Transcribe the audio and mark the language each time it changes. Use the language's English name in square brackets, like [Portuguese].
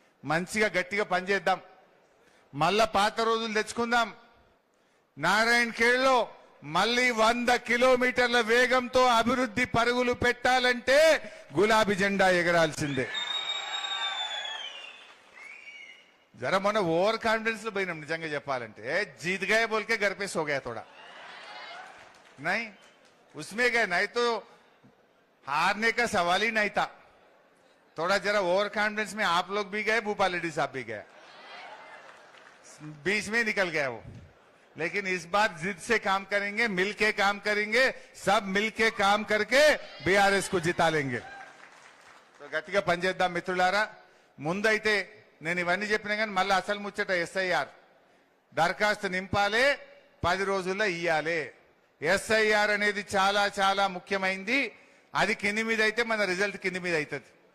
[Telugu] మంచిగా గట్టిగా పనిచేద్దాం, మళ్ళా పాత రోజులు తెచ్చుకుందాం. నారాయణఖేడ్లో మళ్ళీ 100 కిలోమీటర్ల వేగంతో అభివృద్ధి పరుగులు పెట్టాలంటే గులాబీ జెండా ఎగరాల్సిందే. జర మొన్న ఓవర్ కాన్ఫిడెన్స్ లో పోయినాం నిజంగా చెప్పాలంటే. [Hindi] జీత్ గయే బోల్కే घर पे सो गया थोड़ा नहीं उसमें गए नहीं तो हारने का सवाल ही नहीं था। थोड़ा जरा ओवर कॉन्फिडेंस में आप लोग भी गए, भूपाल रेड्डी साहब भी गए, बीच में निकल गया वो। लेकिन इस बार जिद से काम करेंगे, मिलके काम करेंगे, सब मिलके काम करके बीआरएस को जिता लेंगे। [Telugu] तो గట్టిగా పనిచేద్దాం మిత్రులారా। ముందైతే నేను ఇవన్నీ చెప్పినా కానీ మళ్ళీ అసలు ముచ్చట ఎస్ఐఆర్ దరఖాస్తు నింపాలే, 10 రోజుల్లో ఇయ్యాలే। ఎస్ఐఆర్ అనేది చాలా చాలా ముఖ్యమైంది। అది కింది మీద అయితే మన రిజల్ట్ కింది మీద అవుతుంది।